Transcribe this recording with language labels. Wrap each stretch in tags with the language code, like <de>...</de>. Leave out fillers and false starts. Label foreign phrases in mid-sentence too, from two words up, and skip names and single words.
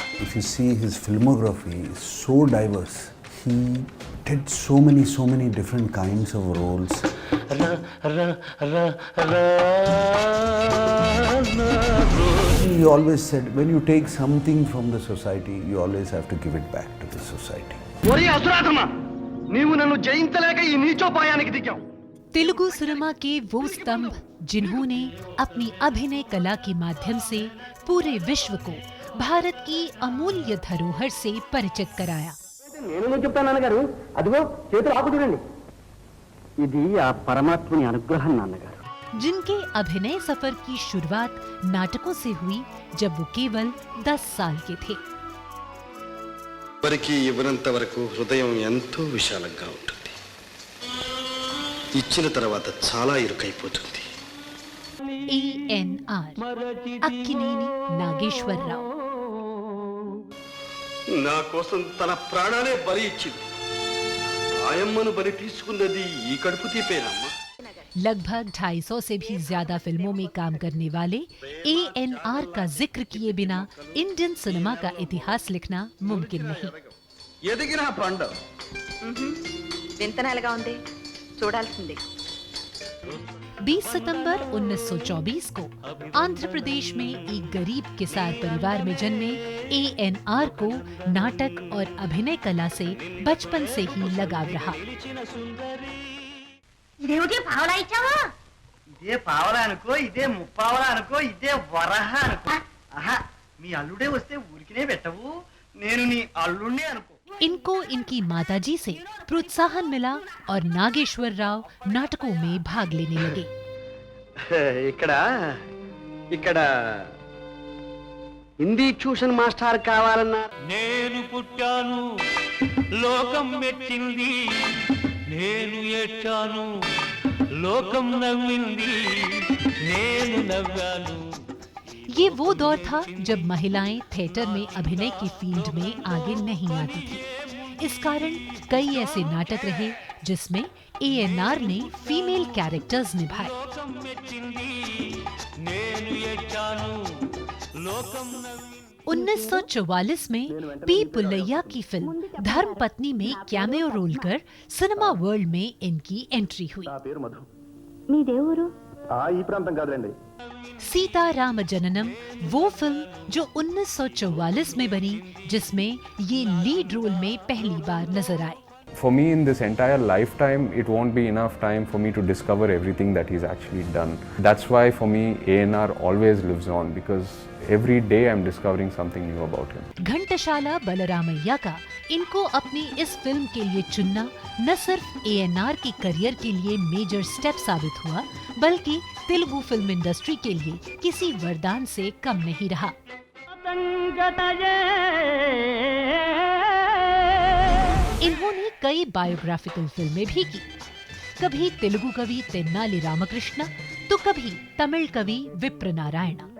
<en>if you see his filmography, is so diverse. He did so many different kinds of roles. He always said, when you take something from the society, you always have to give it back to the society.</en> <hi>तेलुगु सिनेमा के वो स्तंभ जिन्होंने अपनी अभिनय कला के माध्यम से पूरे विश्व को भारत की अमूल्य धरोहर से परिचित कराया। जिनके अभिनय सफर की शुरुआत नाटकों से हुई जब वो केवल 10 साल के थे।</hi> <te>ఎవరికి ఇవ్వనంత వరకు హృదయం ఎంతో విశాలంగా ఉంటుంది. ఇచ్చిన తర్వాత చాలా ఇరుకైపోతుంది. ANR అక్కినేని నాగేశ్వరరావు నా కోసం తన ప్రాణాలే బలి ఇచ్చింది. ఆయమ్మను బలి తీసుకున్నది ఈ కడుపు తీపేనమ్మా.</te> <hi>लगभग 250 से भी ज्यादा फिल्मों में काम करने वाले ANR का जिक्र किए बिना</hi> <en>Indian cinema</en> <hi>का इतिहास लिखना मुमकिन नहीं।</hi> <te>ఎదిగిన పండు వింతనాలుగా ఉంది, చూడాల్సిందే।</te> <hi>20 सितंबर 1924 को आंध्र प्रदेश में एक गरीब किसान परिवार में जन्मे ANR को नाटक और अभिनय कला से बचपन से ही लगाव रहा।</hi> <te>ఇదేమిటి పావలా ఇచ్చావా? ఇదే పావలా అనుకో, ఇదే ముప్పావలా అనుకో, ఇదే వరహ అనుకో. ఆహా, మీ అల్లుడే వస్తే ఊరికినే పెట్టవు, నేను నీ అల్లుడినే అనుకో।</te> <hi>इनको इनकी माताजी से प्रोत्साहन मिला और नागेश्वर राव नाटकों में भाग लेने लगे।</hi> <te>ఇక్కడ హిందీ ట్యూషన్ మాస్టర్ కావాలన్నారు। నేను పుట్టాను లోకం మెచ్చింది, నేను ఏడ్చాను లోకం నవ్వింది, నేను నవ్వాను।</te> <hi>ये वो दौर था जब महिलाएं थिएटर में अभिनय की फील्ड में आगे नहीं आती थी। इस कारण कई ऐसे नाटक रहे जिसमें ANR ने</hi> <en>female characters</en> <hi>निभाए। 1944 में पी पुल्लैया की फिल्म धर्मपत्नी में</hi> <en>cameo role</en> <hi>कर</hi> <en>cinema world</en> <hi>में इनकी एंट्री हुई। सीताराम जननम वो फिल्म जो 1944 में बनी, जिसमें ये</hi> <en>lead role</en> <hi>में पहली बार नजर आए।</hi> <en>For me, in this entire lifetime, it won't be enough time for me to discover everything that he's actually done. That's why, for me, ANR always lives on, because every day I'm discovering something new about him.</en> <hi>घंटशाला बलरामैया का इनको अपनी इस फिल्म के लिए चुनना न सिर्फ ANR की करियर के लिए</hi> <en>major step</en> <hi>साबित हुआ, बल्कि तेलुगु</hi> <en>film industry</en> <hi>के लिए किसी वरदान से कम नहीं रहा। इन्होंने कई बायोग्राफिकल फिल्में भी की, कभी तेलुगु कवि तेन्नाली रामकृष्ण तो कभी तमिल कवि विप्र नारायण,</hi>